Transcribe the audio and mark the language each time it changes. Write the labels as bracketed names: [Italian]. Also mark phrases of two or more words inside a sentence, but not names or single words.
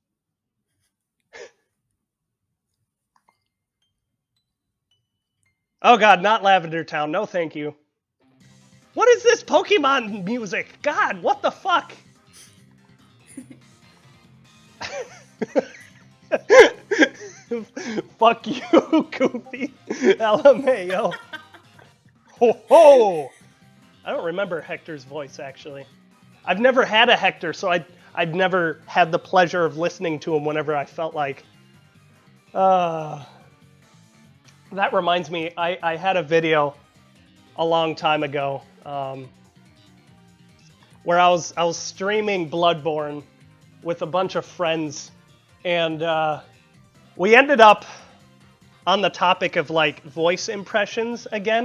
[English] Oh god, not Lavender Town. No thank you. What is this Pokemon music? God, what the fuck? Fuck you, Goofy. LMAO. Ho ho! I don't remember Hector's voice, actually. I've never had a Hector, so I've never had the pleasure of listening to him whenever I felt like. That reminds me, I had a video a long time ago where I was streaming Bloodborne with a bunch of friends, and we ended up on the topic of like voice impressions again.